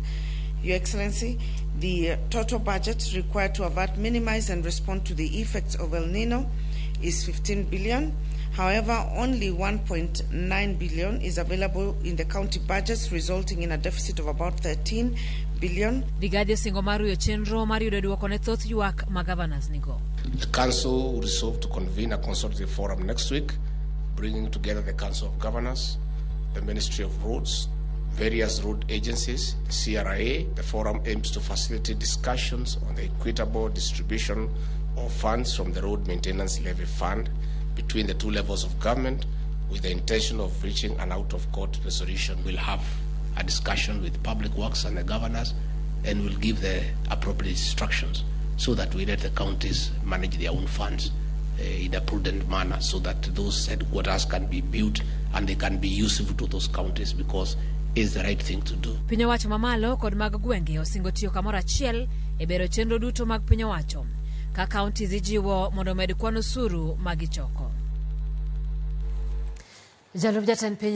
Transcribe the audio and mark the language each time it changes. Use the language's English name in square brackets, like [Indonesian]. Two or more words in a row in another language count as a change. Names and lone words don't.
[English] Your Excellency, the total budget required to avert, minimize, and respond to the effects of El Nino is 15 billion. However, only 1.9 billion is available in the county budgets, resulting in a deficit of about 13 billion. [Luo (Kenya and Tanzania)] Rigathi singo maruyo chenro mar yudo duoko ne thoth ywak ma Gavanas nigo. [English] The council will resolve to convene a consultative forum next week, bringing together the Council of Governors, the Ministry of Roads, various road agencies, the CRA. The forum aims to facilitate discussions on the equitable distribution of funds from the Road Maintenance Levy Fund between the two levels of government, with the intention of reaching an out-of-court resolution. We'll have a discussion with Public Works and the governors, and we'll give the appropriate instructions so that we let the counties manage their own funds in a prudent manner, so that those headquarters can be built and they can be useful to those counties, because is the right thing to do. [Luo (Kenya and Tanzania)] Piny owacho mamalo kod mag gwenge osingo tiyo kamoro achiel e bero chenro duto mag piny owacho ka kaontis ijiwo mondo med kwan osuru magichoko. Jalup jatend piny